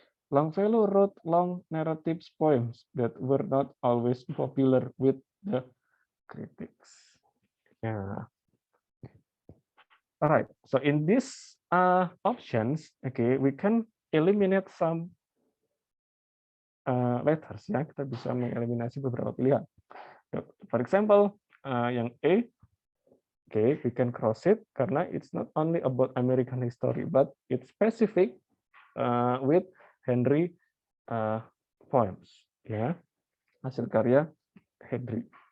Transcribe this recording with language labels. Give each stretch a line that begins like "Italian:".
English: Longfellow wrote long narrative poems that were not always popular with the critics. Yeah. All right. So in these options, okay, we can eliminate some letters.
Indonesian: Ya, kita bisa mengeliminasi beberapa pilihan.
English: For example, yang A, okay, we can cross it karena it's not only about American history, but it's specific with Henry poems, ya,
Indonesian: hasil karya Henry.